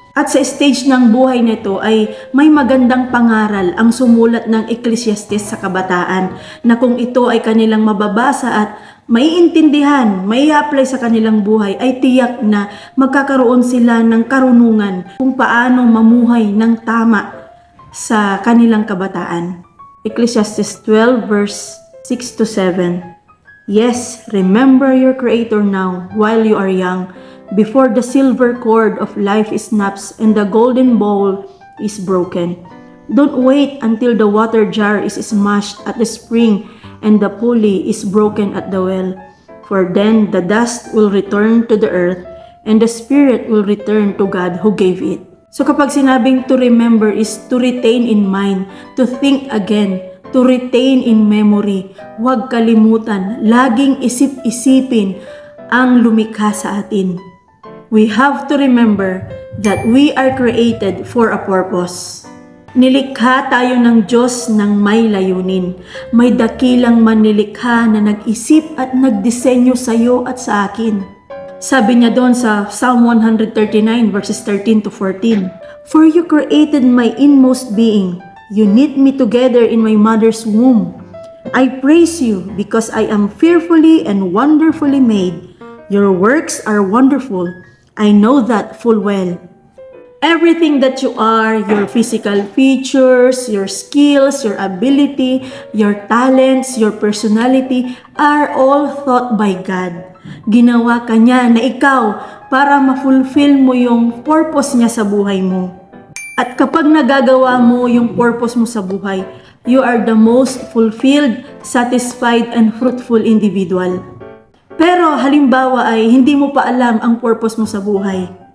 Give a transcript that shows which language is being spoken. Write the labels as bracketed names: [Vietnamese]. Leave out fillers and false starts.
[Filipino] At sa stage ng buhay nito ay may magandang pangaral ang sumulat ng Ecclesiastes sa kabataan na kung ito ay kanilang mababasa at maiintindihan, mai-apply sa kanilang buhay ay tiyak na magkakaroon sila ng karunungan kung paano mamuhay ng tama sa kanilang kabataan. [English] Ecclesiastes 12 verse 6 to 7. Yes, remember your Creator now while you are young, before the silver cord of life snaps and the golden bowl is broken. Don't wait until the water jar is smashed at the spring and the pulley is broken at the well, for then the dust will return to the earth and the spirit will return to God who gave it. [Filipino] So kapag sinabing [English] to remember is to retain in mind, to think again, to retain in memory, [Filipino] huwag kalimutan, laging isip-isipin ang lumikha sa atin. [English] We have to remember that we are created for a purpose. [Filipino] Nilikha tayo ng Diyos ng may layunin. May dakilang manlilikha na nag-isip at nagdisenyo sa iyo at sa akin. Sabi niya doon sa [English] Psalm 139 verses 13 to 14, For you created my inmost being. You knit me together in my mother's womb. I praise you because I am fearfully and wonderfully made. Your works are wonderful. I know that full well. Everything that you are, your physical features, your skills, your ability, your talents, your personality, are all thought by God. [Filipino] Ginawa ka niya na ikaw para ma-fulfill mo yung purpose niya sa buhay mo. At kapag nagagawa mo yung purpose mo sa buhay, [English] you are the most fulfilled, satisfied, and fruitful individual. [Filipino] Pero halimbawa ay hindi mo pa alam ang purpose mo sa buhay.